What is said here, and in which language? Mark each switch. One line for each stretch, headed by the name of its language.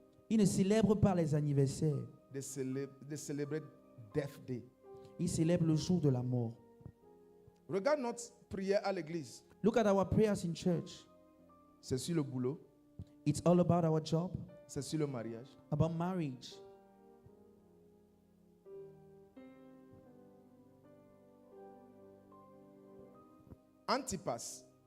French: ils ne célèbrent pas les anniversaires.
English: They celebrate death day.
French: Ils célèbrent le jour de la mort. Regarde notre prière à l'église.
English: Look at our prayers in church.
French: C'est sur le boulot,
English: It's all about our job,
French: c'est sur le mariage.
English: about marriage. Antipas.